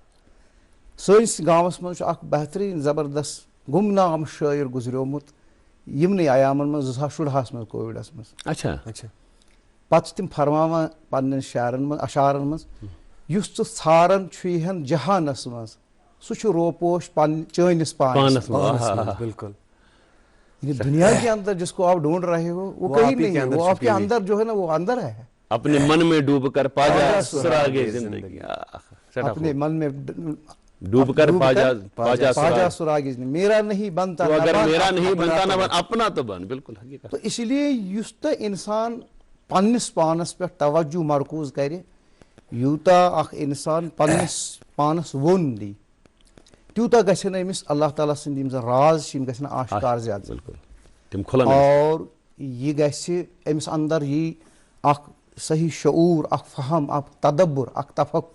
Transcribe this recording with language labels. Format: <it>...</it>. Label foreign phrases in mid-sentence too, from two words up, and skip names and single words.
<ks>سٲنِس گامس منٛز چھُ اکھ بہتریٖن زبردست گُمنام شٲعر گُزریومُت یِمنٕے عیامن منٛز 2016 منٛز کووِڈس منٛز. اچھا پتہٕ چھِ تِم فرماوان پننٮ۪ن شعرن منٛز اشعارن منٛز یُس ژٕ ژھاران چھُیہن جہانس منٛز سُہ چھُ روپوش چٲنِس پانس منٛز. بالکل</ks> <ur>دنیا کے اندر جس کو آپ ڈھونڈ رہے ہو وہ کہیں نہیں ہے وہ آپ کے اندر جو ہے نا وہ اندر ہے. اپنے من میں ڈوب کر پا جا سراغ زندگی. اپنے من میں ڈوب کر پا جا سراغ زندگی. میرا نہیں بنتا میرا نہیں بنتا نہ بن اپنا تو بن. بالکل حقیقت. تو اس لیے</ur> <ks>یُس تہٕ انسان پننِس پانس پٮ۪ٹھ توجہ مرکوٗز کرِ یوٗتاہ اکھ انسان پننِس پانس ووٚن دی تیوٗتاہ گژھن أمِس اللہ تعالیٰ سٕنٛدۍ یِم زن راز چھِ یِم گژھن آشکار زیادٕ. اور یہِ گژھِ أمِس انٛدر یی اکھ صحیح شعوٗر اکھ فہم اکھ تدبُر اکھ تفکُر.</ks>